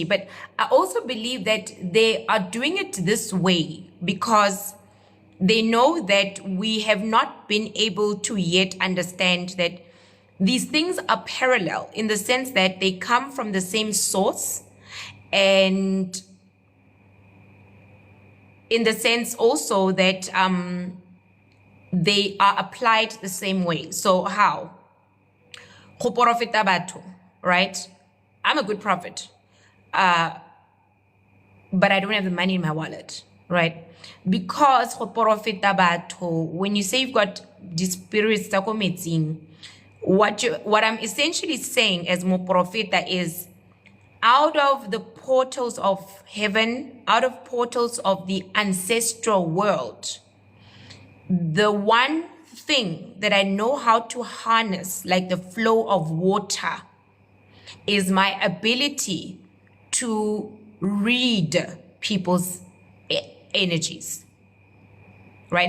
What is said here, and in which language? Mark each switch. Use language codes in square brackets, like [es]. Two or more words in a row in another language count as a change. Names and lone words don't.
[en] But I also believe that they are doing it this way because they know that we have not been able to yet understand that these things are parallel in the sense that they come from the same source, and in the sense also that they are applied the same way. So how? [nso] Go profeta batho, right? [en] I'm a good prophet, but I don't have the money in my wallet, right? [nso] Because go profeta batho, [en] when you say you've got the spirits [nso] tsa ko metsing, [en] what I'm essentially saying as [nso] mo profeta [en] is, out of the portals of heaven, out of portals of the ancestral world, the one thing that I know how to harness, like the flow of water, is my ability to read people's energies, right?